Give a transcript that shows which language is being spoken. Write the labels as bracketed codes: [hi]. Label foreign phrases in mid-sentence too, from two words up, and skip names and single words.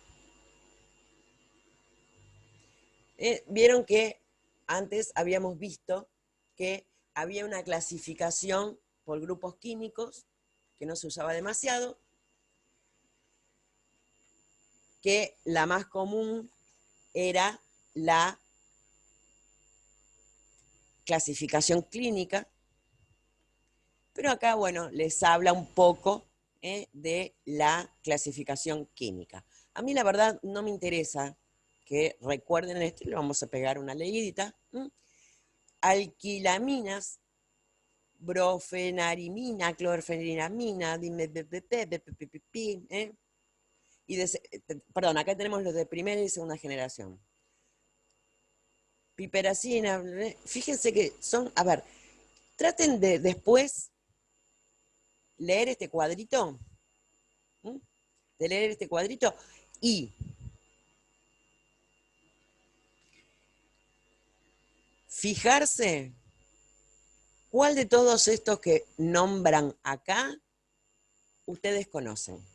[es] Vieron que antes habíamos visto que había una clasificación por grupos químicos que no se usaba demasiado, que la más común era la clasificación clínica, pero acá, bueno, les habla un poco de la clasificación química. A mí la verdad no me interesa que recuerden esto, y le vamos a pegar una leidita. Alquilaminas, brofenarimina, clorfeniramina, perdón, acá tenemos los de primera y segunda generación. Piperacina, fíjense que son, a ver, traten de después leer este cuadrito, de leer este cuadrito y fijarse cuál de todos estos que nombran acá ustedes conocen.